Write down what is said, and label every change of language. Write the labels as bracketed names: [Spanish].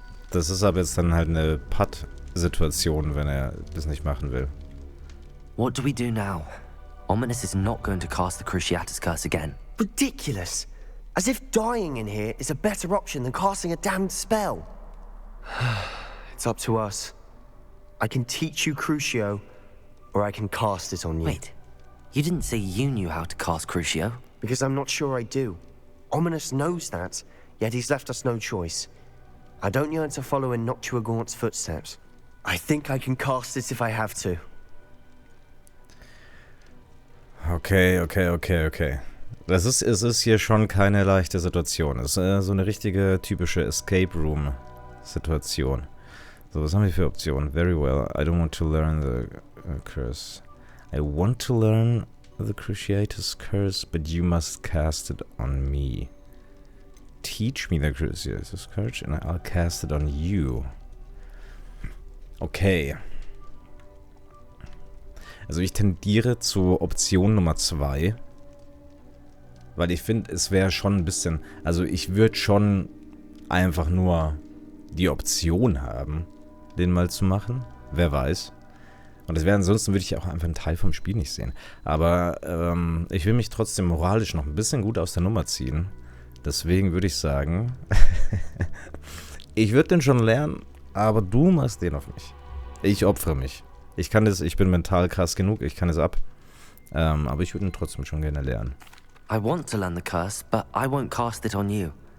[German] Das ist aber jetzt dann halt eine Putt-Situation, wenn er das nicht machen will. [English] What do we do now? Ominous is not going to cast the Cruciatus curse again. Ridiculous! As if dying in here is a better option than casting a damned spell. It's up to us. I can teach you Crucio, or I can cast it on you. Wait, you didn't say you knew how to cast Crucio? Because I'm not sure I do. Ominous knows that, yet he's left us no choice. I don't yearn to follow in Noctua Gaunt's footsteps. I think I can cast it if I have to. Okay. [German] Es ist hier schon keine leichte Situation. Es ist so eine richtige, typische Escape Room-Situation. So, was haben wir für Optionen? [English] Very well. I don't want to learn the curse. I want to learn the Cruciatus curse, but you must cast it on me. Teach me the Cruciatus curse and I'll cast it on you. Okay. [German] Also ich tendiere zu Option Nummer 2. Weil ich finde, es wäre schon ein bisschen... Also ich würde schon einfach nur die Option haben, den mal zu machen. Wer weiß. Und ansonsten würde ich auch einfach einen Teil vom Spiel nicht sehen. Aber ich will mich trotzdem moralisch noch ein bisschen gut aus der Nummer ziehen. Deswegen würde ich sagen, ich würde den schon lernen, aber du machst den auf mich. Ich opfere mich. Ich kann das, ich bin mental krass genug, ich kann es ab. Aber ich würde ihn trotzdem schon gerne lernen. [English] I want to learn the curse, but I won't cast it on you.